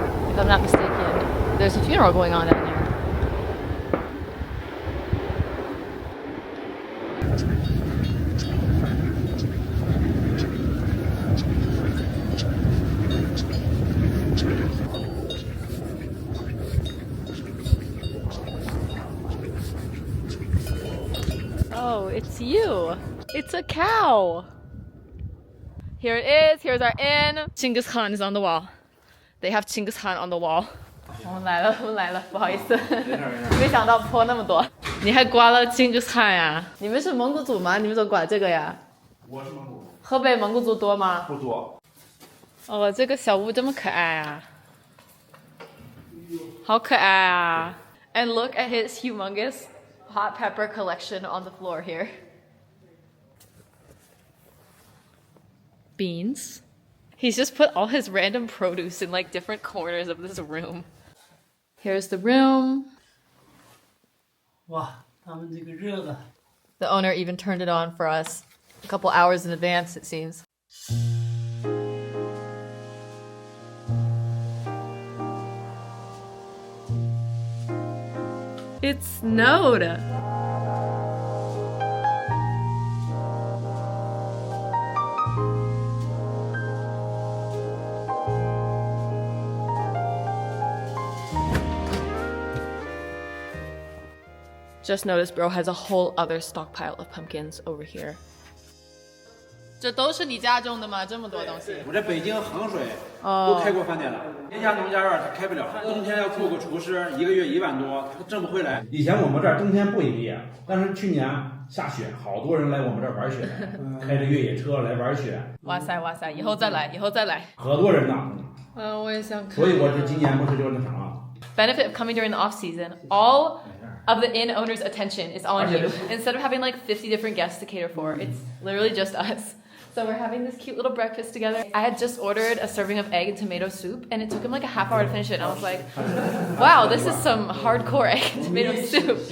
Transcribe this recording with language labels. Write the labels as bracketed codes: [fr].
[en] If I'm not mistaken, there's a funeral going on down there. Oh, it's you. It's a cow. Here it is. Here's our inn. Genghis Khan is on the wall. They have Genghis Khan on the wall. [zh] 我们来了，我们来了，不好意思，没想到坡那么多。你还刮了 Genghis Khan 呀？你们是蒙古族吗？你们怎么刮这个呀？我是蒙古。河北蒙古族多吗？不多。哦，这个小屋这么可爱啊！好可爱啊 [en] ！And look at his humongous hot pepper collection on the floor here. Beans. He's just put all his random produce in like different corners of this room. Here's the room. [zh] 哇，他们这个热的。 [en] The owner even turned it on for us a couple hours in advance, it seems. It snowed. Just noticed bro has a whole other stockpile of pumpkins over here. [zh] 这都是你家种的吗？这么多东西。我在北京衡水都开过饭店了，天下农家院他开不了，冬天要雇个厨师，1个月1万多，他挣不回来。以前我们这儿冬天不营业，但是去年下雪，好多人来我们这儿玩雪，开着越野车来玩雪。哇塞哇塞，以后再来，以后再来。好多人呢。我也想看。所以我这今年不是就那啥了。 [en] Benefit of coming during the off season, all of the inn owner's attention is on you. Instead of having like 50 different guests to cater for, it's literally just us. So we're having this cute little breakfast together. I had just ordered a serving of egg and tomato soup, and it took him like a half hour to finish it. And I was like, wow, this is some hardcore egg and tomato soup.